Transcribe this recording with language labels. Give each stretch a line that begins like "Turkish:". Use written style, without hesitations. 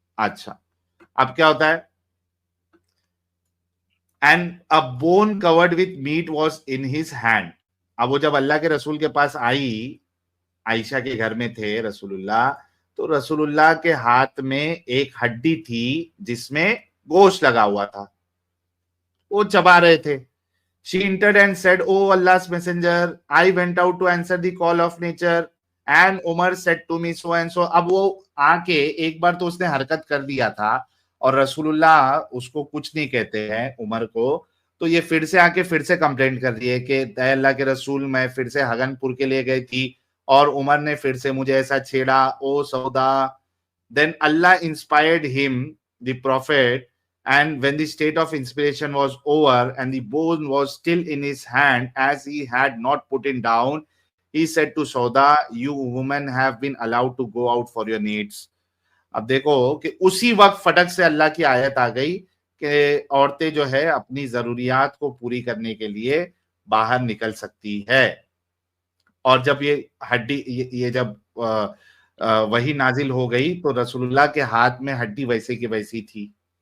Hindi: अच्छा, अब क्या होता है,
English: And a bone covered with meat was in his hand.
Hindi: अब वो जब अल्लाह के रसूल के पास आई, आयशा के घर में थे रसूलुल्लाह, तो रसूलुल्लाह के हाथ में एक हड्डी थी जिसमें गोश्त लगा हुआ था, वो चबा रहे थे.
English: She entered and said, "Oh Allah's messenger, I went out to answer the call of nature, and Umar said to me so and so."
Hindi: अब वो आके एक बार तो उसने हरकत कर दिया था और रसूलुल्लाह उसको कुछ नहीं कहते हैं उमर को, तो ये फिर से आके फिर से कंप्लेंट कर रही है कि अल्लाह के रसूल, मैं फिर से हगनपुर के लिए गई थी और उमर ने फिर से मुझे ऐसा छेड़ा, ओ सौदा.
English: Then Allah inspired him, the prophet, and when the state of inspiration was over and the bone was still in his hand, as he had not put it down, he said to Sauda, "You women have been allowed to go out for your needs."
Hindi: अब देखो कि उसी वक्त फटक से अल्लाह की आयत आ गई कि औरतें जो है अपनी जरूरियात को पूरी करने के लिए बाहर निकल सकती है. और जब ये हड्डी ये जब वही नाजिल हो गई तो रसूलुल्लाह के हाथ में हड्डी वैसे की वैसी थी.